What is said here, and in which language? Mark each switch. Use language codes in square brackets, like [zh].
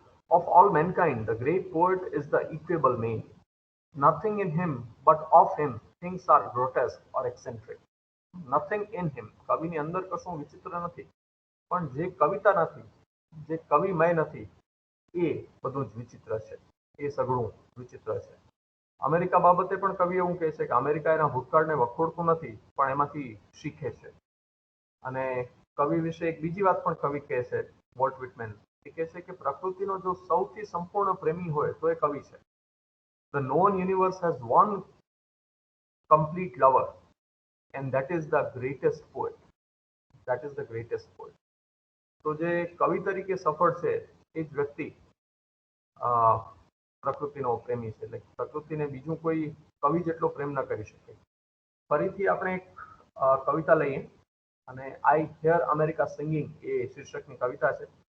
[en] Of all mankind, the great poet is the equable male. Nothing in him, but of him, things are grotesque or eccentric. Nothing in him. [gu] કવિની અંદર કશું વિચિત્ર નથી, પણ જે કવિતા નથી, જે કવિમય નથી, એ બધું જ વિચિત્ર છે. એ સઘળું વિચિત્ર છે. અમેરિકા બાબતે પણ કવિ એવું કહે છે કે અમેરિકા એના ભૂતકાળને વખોડતું નથી પણ એમાંથી શીખે છે. અને કવિ વિશે એક બીજી વાત પણ કવિ કહે છે, વોલ્ટ વિટમેન, એ કહે છે કે પ્રકૃતિનો જો સૌથી સંપૂર્ણ પ્રેમી હોય તો એ કવિ છે. [en] The known universe has one complete lover, and that is the greatest poet. That is the greatest poet. [gu] તો જે કવિ તરીકે સફળ છે એ જ વ્યક્તિ પ્રકૃતિનો પ્રેમી છે. એટલે પ્રકૃતિને બીજું કોઈ કવિ જેટલો પ્રેમ ન કરી શકે. ફરીથી આપણે એક કવિતા લઈએ અને આઈ હિયર અમેરિકા સિંગિંગ એ શીર્ષકની કવિતા છે.